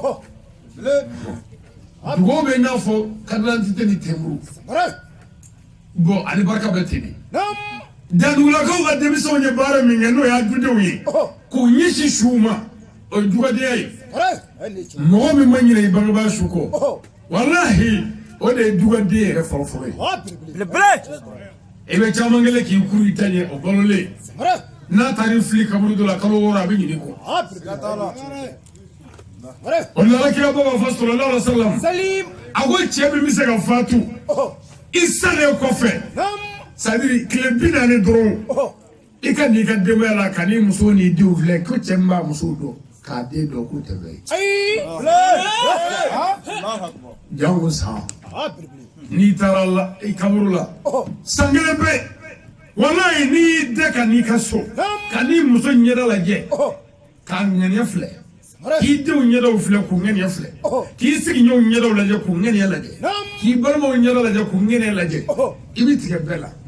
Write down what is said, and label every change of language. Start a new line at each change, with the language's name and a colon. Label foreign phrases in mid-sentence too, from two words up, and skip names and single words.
Bambara: dugawu bɛ n'a fɔ
French: carte d'identité
Bambara: ni temuru bon ani barika bɛ ten de Danugulakaw ka denmisɛnw ye baara min kɛ n'o y'a dudenw ye k'u ɲɛsin suw ma o ye jugadenya ye mɔgɔ min ma ɲinɛ I bangebaa su kɔ walahi o de ye jugaden yɛrɛ fɔlɔfɔlɔ ye I bɛ caman kɛlen k'i kuru I ta ɲɛ o balolen n'a taara I fili kaburu dɔ la kalo 6 a bɛ ɲinɛ I kɔ o la Alakira b'a fɔ sallallahu
Arabic: عليه وسلم
Bambara: a ko cɛ min bɛ se ka fatu I salen kɔfɛ
French: c'est-à-dire
Bambara: tile 40 dɔrɔn I ka n'i ka denbaya la ka n'i muso n'i denw filɛ ko cɛ min b'a muso dɔn k'a den dɔn k'o tɛ bɛɛ ye jango san n'i taara la i kaburu la san kelen pe walayi n'i y'i da ka n'i ka so ka n'i muso ɲɛda lajɛ k'a ŋaniya filɛ k'i denw ɲɛdaw filɛ k'u ŋaniya filɛ k'i sigiɲɔgɔnw ɲɛdaw lajɛ k'u ŋaniya lajɛ k'i balimaw ɲɛda lajɛ k'u ŋaniya lajɛ i bɛ tigɛ bɛɛ la